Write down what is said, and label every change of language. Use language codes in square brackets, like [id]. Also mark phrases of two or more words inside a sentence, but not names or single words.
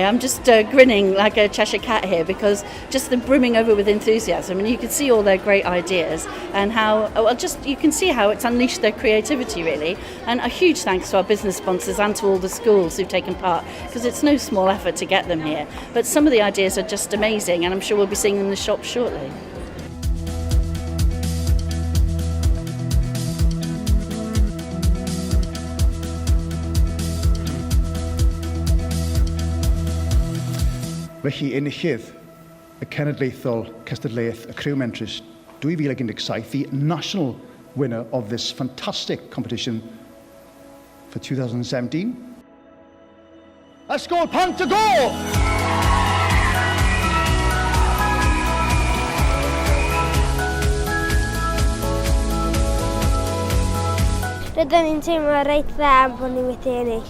[en] I'm just grinning like a Cheshire cat here because just them brimming over with enthusiasm, and you can see all their great ideas and how, you can see how it's unleashed their creativity really. And a huge thanks to our business sponsors and to all the schools who've taken part, because it's no small effort to get them here. But some of the ideas are just amazing, and I'm sure we'll be seeing them in the shop shortly. [cy] Felly enillydd y cenedlaethol cystadleuaeth y Criw Mentris 2017, [en] the national winner of this fantastic competition for 2017. [cy] Ysgol Pant y Go! Rydyn ni'n teimlo reit dda am bod ni wedi ennill.